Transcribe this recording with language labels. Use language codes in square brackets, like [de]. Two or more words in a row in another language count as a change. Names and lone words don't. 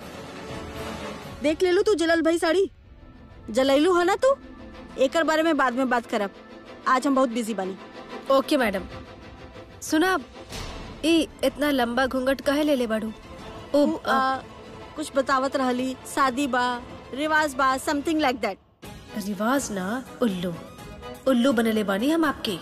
[bho] देख ले लू तू जलल भाई साड़ी जलैलू है ना तू। एकर बारे में बाद में बात करब, आज हम बहुत बिजी बानी। ओके मैडम। सुना इतना लंबा घूंघट काहे ले बाड़ू? कुछ बतावत रहली, शादी बा रिवाज बा [en] something like that. [bho] रिवाज ना उल्लू उल्लू बनले बानी हम आपके।